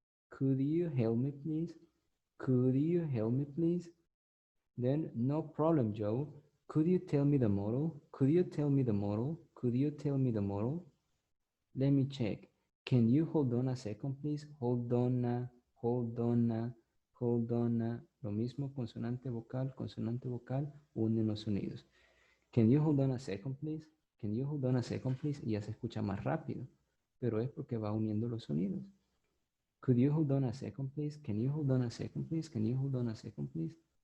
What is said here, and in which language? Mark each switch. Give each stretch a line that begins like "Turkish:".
English: Could you help me, please? Could you help me, please? Then, no problem, Joe. Could you tell me the model? Could you tell me the model? Could you tell me the model? Let me check. Can you hold on a second, please? Hold on, hold on, hold on.
Spanish: Lo mismo, consonante vocal, unen los sonidos.
English: Can you hold on a second, please? Can you hold on a second, please?
Spanish: Y ya se escucha más rápido, pero es porque va uniendo los sonidos.
English: Could you hold on a second, please? Can you hold on a second, please? Can you hold on a second, please?